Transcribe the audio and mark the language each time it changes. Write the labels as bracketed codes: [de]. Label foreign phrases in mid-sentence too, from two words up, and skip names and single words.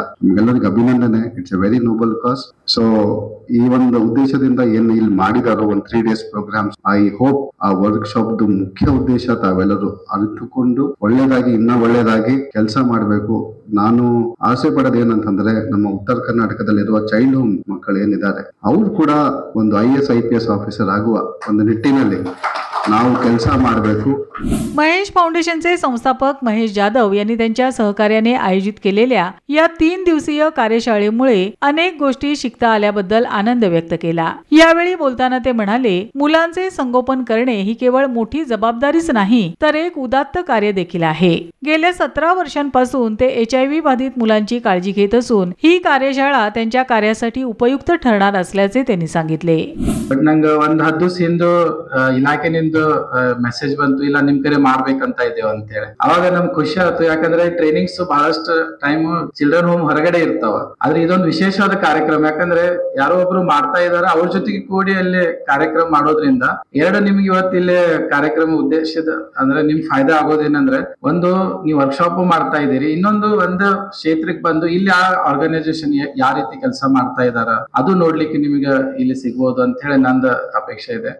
[kn] ನಿಮ್ಗೆಲ್ಲರಿಗೂ ಅಭಿನಂದನೆ, [en] it's a very noble cause. [kn] ಸೊ ಈ ಒಂದು ಉದ್ದೇಶದಿಂದ ಏನು ಇಲ್ಲಿ ಮಾಡಿದಾರೋ ಒಂದು 3 [en] days programs, I hope [kn] ಆ ವರ್ಕ್ಶಾಪ್ ಮುಖ್ಯ ಉದ್ದೇಶ ತಾವೆಲ್ಲರೂ ಅರಿತುಕೊಂಡು ಒಳ್ಳೇದಾಗಿ ಇನ್ನ ಒಳ್ಳೇದಾಗಿ ಕೆಲಸ ಮಾಡಬೇಕು। ನಾನು ಆಸೆ ಪಡೋದು ಏನಂತಂದ್ರೆ ನಮ್ಮ ಉತ್ತರ ಕರ್ನಾಟಕದಲ್ಲಿರುವ [en] child home [kn] ಮಕ್ಕಳು ಏನಿದ್ದಾರೆ ಅವರು ಕೂಡ ಒಂದು [en] IAS IPS officer [kn] ಆಗುವ ಒಂದು ನಿಟ್ಟಿನಲ್ಲಿ ನಾವು ಕೆಲಸ ಮಾಡಬೇಕು। [mr] महेश फाउंडेशनचे संस्थापक महेश जाधव यांनी त्यांच्या सहकार्याने आयोजित केलेल्या या 3 दिवसीय कार्यशाळेमुळे अनेक गोष्टी शिकता आल्याबद्दल आनंद व्यक्त केला। यावेळी बोलताना ते म्हणाले, मुलांचे संगोपन करणे ही केवळ मोठी जबाबदारीच नाही तर एक उदात्त कार्य देखील आहे। गेल्या 17 वर्षांपासून ते HIV बाधित मुलांची काळजी घेत असून ही कार्यशाळा त्यांच्या कार्यासाठी उपयुक्त ठरणार असल्याचे त्यांनी सांगितले। [kn] ನಂಗೆ ಒಂದು 10 ದಿವಸ ಹಿಂದೆ ಇಲಾಖೆನಿಂದ ಮೆಸೇಜ್ ಬಂತು, ಇಲ್ಲ ನಿಮ್ ಕಡೆ ಮಾಡ್ಬೇಕಂತ ಇದ್ದೇವೆ ಅಂತ ಹೇಳಿ। ಅವಾಗ ನಮ್ಗೆ ಖುಷಿ ಆಯ್ತು, ಯಾಕಂದ್ರೆ ಟ್ರೈನಿಂಗ್ಸ್ ಬಹಳಷ್ಟು ಟೈಮ್ [en] children home [kn] ಹೊರಗಡೆ ಇರ್ತಾವ, ಆದ್ರೆ ಇದೊಂದು ವಿಶೇಷವಾದ ಕಾರ್ಯಕ್ರಮ। ಯಾಕಂದ್ರೆ ಯಾರೋ ಒಬ್ರು ಮಾಡ್ತಾ ಇದಾರೆ, ಅವ್ರ ಜೊತೆಗೆ ಕೂಡಿ ಅಲ್ಲಿ ಕಾರ್ಯಕ್ರಮ ಮಾಡೋದ್ರಿಂದ ಎರಡು ನಿಮ್ಗೆ ಇವತ್ತು ಇಲ್ಲಿ ಕಾರ್ಯಕ್ರಮ ಉದ್ದೇಶದ ಅಂದ್ರೆ ನಿಮ್ ಫಾಯ್ದಾ ಆಗೋದೇನಂದ್ರೆ, ಒಂದು ನೀವು ವರ್ಕ್ಶಾಪ್ ಮಾಡ್ತಾ ಇದೀರಿ, ಇನ್ನೊಂದು ಒಂದು ಕ್ಷೇತ್ರಕ್ಕೆ ಬಂದು ಇಲ್ಲಿ ಆ ಆರ್ಗನೈಸೇಷನ್ ಯಾವ ರೀತಿ ಕೆಲಸ ಮಾಡ್ತಾ ಇದಾರ ಅದು ನೋಡ್ಲಿಕ್ಕೆ ನಿಮಗೆ ಇಲ್ಲಿ ಸಿಗ್ಬೋದು ಅಂತ ಹೇಳಿ ನಂದು ಅಪೇಕ್ಷೆ ಇದೆ।